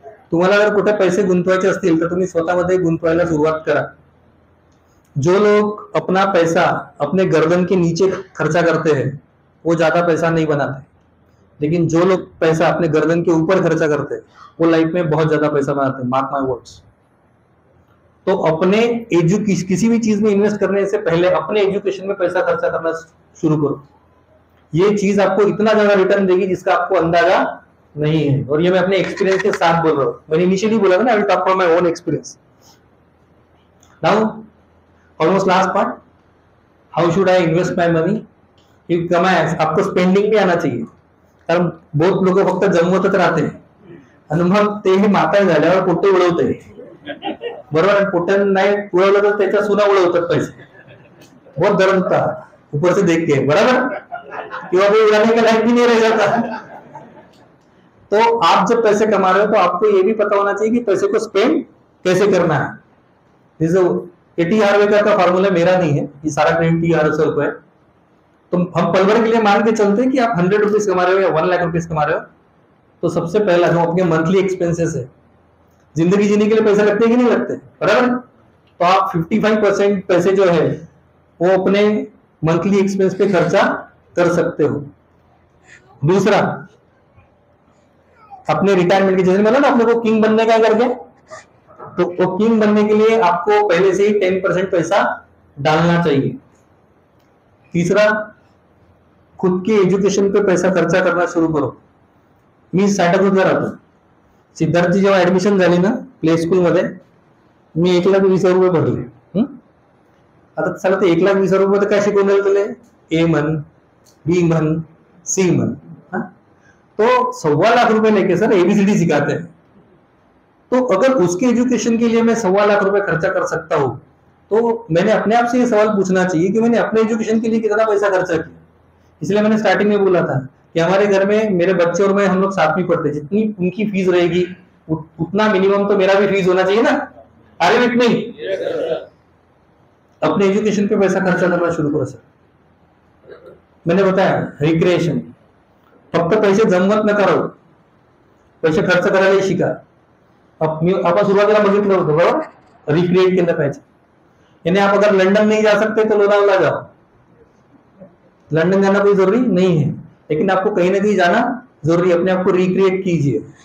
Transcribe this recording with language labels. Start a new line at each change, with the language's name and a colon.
Marathi: तुम्हाला अगर कुठे पैसे गुंतवायचे असतील तर तुम्ही स्वतःमध्ये गुंतवायला सुरुवात करा.
Hindi: जो लोग अपना पैसा अपने गर्दन के नीचे खर्चा करते हैं वो ज्यादा पैसा नहीं बनाते, लेकिन जो लोग पैसा अपने गर्दन के ऊपर खर्चा करते हैं वो लाइफ में बहुत ज्यादा पैसा बनाते हैं.
English: Mark my words.
Hindi: तो अपने किसी भी चीज में इन्वेस्ट करने से पहले अपने एजुकेशन में पैसा खर्चा करना शुरू करो. ये चीज आपको इतना ज्यादा रिटर्न देगी जिसका आपको अंदाजा नहीं है. और ये मैं अपने एक्सपीरियंस के साथ बोल रहा हूँ. मैंने इनिशियली बोला था ना,
English: I will talk from my own experience. Now almost last part, how should I invest my money.
Hindi: ये कमाय आपको स्पेंडिंग भी आना चाहिए,
Marathi: कारण बहुत लोक फक्त जमवतच राहते आणि मग ते हे म्हातारे झाल्यावर पोटे उडवते. बरोबर. पोट्यान नाही उडवलं तर त्याच्या सुना उडवतात पैसे.
Hindi: बहुत दर्द होता ऊपर से देख के. बराबर. किंवा वो उड़ाने का लायक भी नहीं रह जाता. तो आप जब पैसे कमा रहे हो तो आपको ये भी पता होना चाहिए कि पैसे को स्पेंड कैसे करना है। ये टी हार्वेकर का फॉर्मूला मेरा नहीं है, ये सारा क्रेडिट टी हार्वेकर को है। तो हम पल भर के लिए मान के चलते हैं कि आप 100 रुपीज कमा रहे हो या 1 लाख रुपीज कमा रहे हो, तो सबसे पहला जो अपने मंथली एक्सपेंसेस है, जिंदगी जीने के लिए पैसे लगते हैं कि नहीं लगते, बराबर। तो आप 55% पैसे जो है वो अपने मंथली एक्सपेंस पे खर्चा कर सकते हो। दूसरा, अपने रिटायरमेंट की, जैसे मतलब ना अपने को किंग बनने का करके, तो वो किंग बनने के लिए आपको पहले से ही 10% पैसा डालना चाहिए। तीसरा, खुद के एज्युकेशन पे पैसा खर्चा करना शुरू करो।
Marathi: मी साठाकृतला राहतो, सिद्धार्थची जेव्हा ऍडमिशन झाली ना प्ले स्कूल मध्ये, मी 1,20,000 रुपये भरले। आता चला ते 1,20,000 रुपये काय शिकवून दिले, ए म्हण, बी म्हण, सी म्हण,
Hindi: तो 1.25 लाख रुपए लेके सर एबीसीडी सिखाते हैं। तो अगर उसके एजुकेशन के लिए मैं 1.25 लाख रुपए खर्चा कर सकता हूं, तो मैंने अपने आप से ये सवाल पूछना चाहिए कि मैंने अपने एजुकेशन के लिए कितना पैसा खर्चा किया। इसलिए मैंने स्टार्टिंग में बोला था कि हमारे घर में मेरे बच्चे और मैं, हम लोग साथ में पढ़ते, जितनी उनकी फीस रहेगी उतना मिनिमम तो मेरा भी फीस होना चाहिए ना। अरे विट नहीं, अपने एजुकेशन पे पैसा खर्चा करना शुरू करो सर। मैंने बताया
Marathi: रिक्रिएशन, फक्त पैसे जमवत नका राहू, पैसे खर्च करायला शिका। आपण सुरुवातीला बघितलं होतं बरोबर, रिक्रिएट केलं पाहिजे।
Hindi: यानी आप अगर लंदन नहीं जा सकते तो लोनावला जाओ, लंदन जाना कोई जरूरी नहीं है, लेकिन आपको कहीं ना कहीं जाना जरूरी, अपने आप को रिक्रिएट कीजिए।